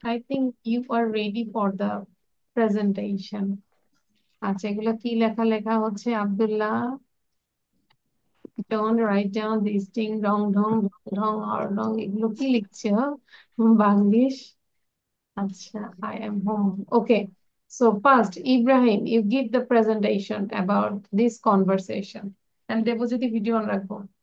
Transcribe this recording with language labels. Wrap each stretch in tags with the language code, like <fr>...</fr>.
<en>I think you are ready for the presentation.</en> <bn>আচ্ছা, এগুলো কি লেখা লেখা হচ্ছে Abdullah?</bn> <en>Don't write down these things. Wrong,</en> <bn>ঢং ঢং</bn> <en>or wrong.</en> <bn>এগুলো কি লিখছে?</bn> <en>Banglish. Acha, I am home. Okay. So first, Ibrahim, you give the presentation about this conversation. And Debojyoti video on রাখবো।</en>